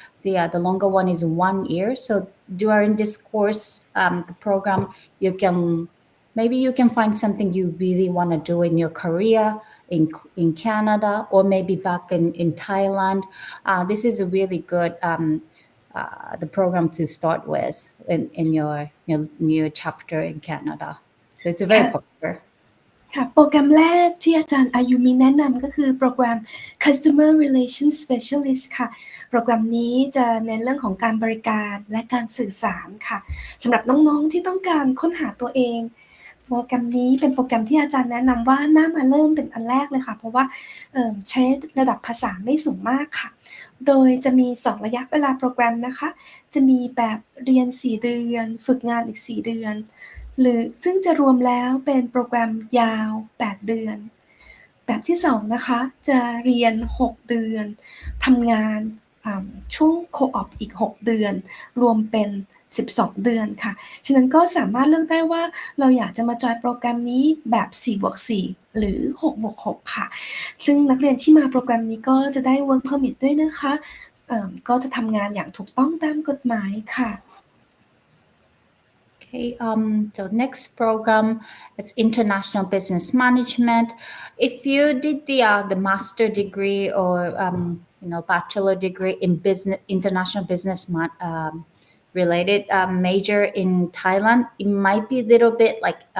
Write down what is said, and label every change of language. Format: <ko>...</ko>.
<en>The longer one is 1 year. So during this course, the program, maybe you can find something you really want to do in your career in Canada, or maybe back in Thailand. This is a really good the program to start with in your new chapter in Canada. So it's a very popular.</en> <th>ค่ะโปรแกรมแรกที่อาจารย์อายุมิแนะนำก็คือโปรแกรม Customer Relations Specialist ค่ะโปรแกรมนี้จะเน้นเรื่องของการบริการและการสื่อสารค่ะสำหรับน้องๆที่ต้องการค้นหาตัวเองโปรแกรมนี้เป็นโปรแกรมที่อาจารย์แนะนำว่าน่ามาเริ่มเป็นอันแรกเลยค่ะเพราะว่า ใช้ระดับภาษาไม่สูงมากค่ะโดยจะมี2ระยะเวลาโปรแกรมนะคะจะมีแบบเรียน4เดือนฝึกงานอีก4เดือนหรือซึ่งจะรวมแล้วเป็นโปรแกรมยาว8เดือนแบบที่2นะคะจะเรียน6เดือนทำงาน ช่วงโคออปอีก6เดือนรวมเป็น12เดือนค่ะฉะนั้นก็สามารถเลือกได้ว่าเราอยากจะมาจอยโปรแกรมนี้แบบ 4+4 หรือ 6+6 ค่ะซึ่งนักเรียนที่มาโปรแกรมนี้ก็จะได้ Work Permit ด้วยนะคะก็จะทำงานอย่างถูกต้องตามกฎหมายค่ะ</th> <en>Okay, so next program, it's International Business Management. If you did the master degree or bachelor degree in international business related major in Thailand, it might be a little bit like</en>